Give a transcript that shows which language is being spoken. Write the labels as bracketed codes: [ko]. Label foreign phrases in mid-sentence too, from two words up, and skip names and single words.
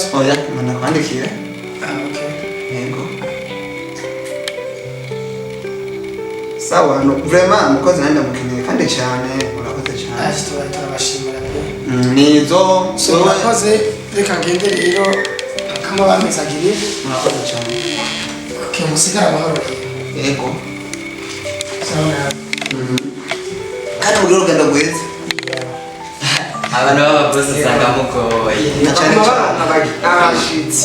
[rn] Oya, mana kwandikire. Okay. Yego. Sawa, no vraiment umukozi nandi ndamukeneye kandi cyane urakoze cyane. Turabashimira pe. Nizo So murakoze reka ngende rero kama bamezagiriye. Murakoze cyane. Okay, musigara amahoro. Yego. Sawa. Kandi mugire urugendo rwiza. Abantu b'ababosi usanga mugoye. Cyane cyane abashitsi.